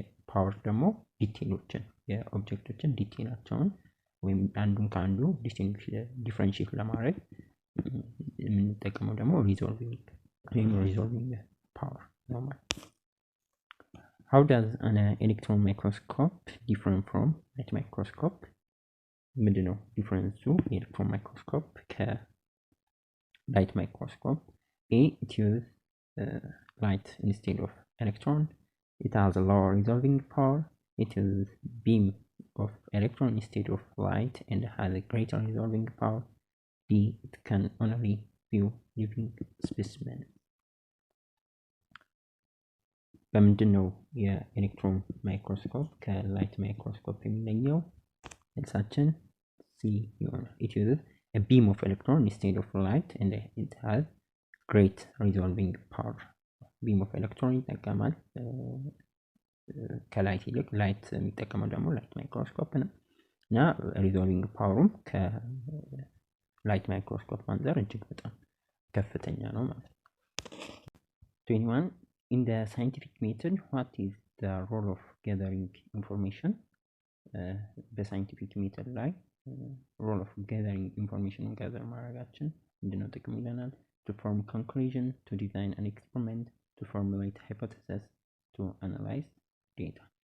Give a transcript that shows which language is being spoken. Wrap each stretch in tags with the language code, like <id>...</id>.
<am>ፓወር ደግሞ ዲቴይሎችን የኦብጀክቶችን ዲቴይላቸውን ወይም አንዱን ከአንዱ ዲፍረንሺየት ለማድረግ የምንጠቀመው ደግሞ ሪዞልቪንግ ፓወር ነው ማለት።</am> <en>How does an electron microscope different from light microscope?</en> <am>ምንድነው ዲፍረንሱ የኤሌክትሮን ማይክሮስኮፕ ከላይት ማይክሮስኮፕ?</am> <en>A, it uses light instead of electron. It has a lower resolving power. It uses beam of electron instead of light and has a greater resolving power. D, it can only view living specimen.</en> <am>በምንድን ነው የኤሌክትሮን ማይክሮስኮፕ ከላይት ማይክሮስኮፕ የሚለየው? መልሳችን C ይሆናል።</am> <en>It uses a beam of electron instead of light and it has great resolving power. beam of electron</en> <am>ይጠቀማል ከላይት ይልቅ። ላይት የሚጠቀመው ደግሞ ላይት ማይክሮስኮፕ ነው እና ሪዞልቪንግ ፓወሩም ከላይት ማይክሮስኮፕ አንፃር እጅግ በጣም ከፍተኛ ነው ማለት ነው። 21</am> <en>In the scientific method, what is the role of gathering information?</en> <am>በሳይንቲፊክ ሜተድ ላይ</am> <en>role of gathering information</en> <am>gather ማድረጋችን ምንድነው ጥቅም ይለናል?</am> <en>To form conclusion, to design an experiment, to formulate hypothesis, to analyze data.</en>